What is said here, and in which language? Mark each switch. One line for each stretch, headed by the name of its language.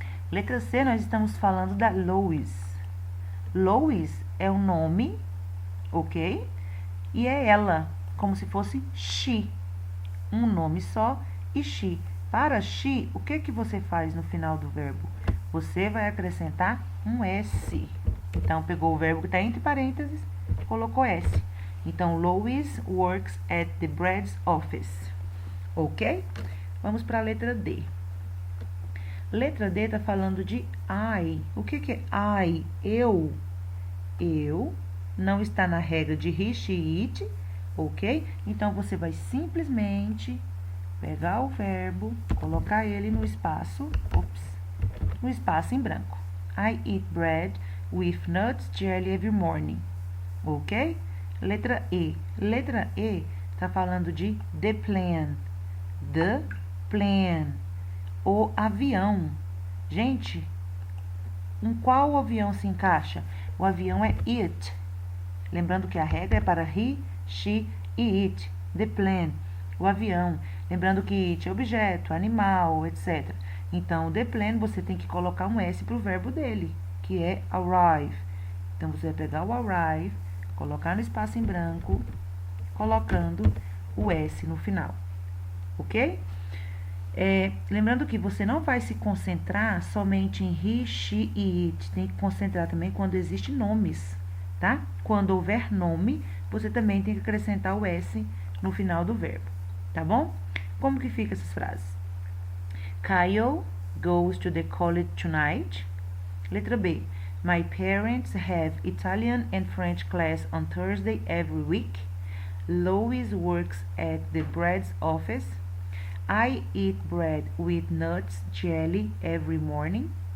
Portuguese: Letra C, nós estamos falando da Lois. Lois é um nome, ok? E é ela, como se fosse she. Um nome só e she. Para she, o que que você faz no final do verbo? Você vai acrescentar um S. Então, pegou o verbo que está entre parênteses, colocou S. Então,
English: Lois works at the bread office.
Portuguese: Ok? Vamos para a letra D. Letra D está falando de I. O que que é I? Eu. Eu. Não está na regra de he, she, it. Ok? Então, você vai simplesmente pegar o verbo, colocar ele no espaço, no espaço em branco.
English: I eat bread with nuts jelly every morning.
Portuguese: Ok? Letra E. Letra E está falando de the plane.
English: The plane.
Portuguese: O avião. Gente, em qual avião se encaixa? O avião é it. Lembrando que a regra é para he, she e it.
English: The plane.
Portuguese: O avião. Lembrando que it é objeto, animal, etc. Então, o
English: the plane
Portuguese: você tem que colocar um S para o verbo dele, que é arrive. Então, você vai pegar o arrive, colocar no espaço em branco, colocando o S no final. Ok? Lembrando que você não vai se concentrar somente em he, she e it. Tem que concentrar também quando existem nomes, tá? Quando houver nome, você também tem que acrescentar o S no final do verbo, tá bom? Como que fica essas frases?
English: Kyle goes to the college tonight.
Portuguese: Letra B.
English: My parents have Italian and French class on Thursday every week. Lois works at the bread office. I eat bread with nuts jelly every morning.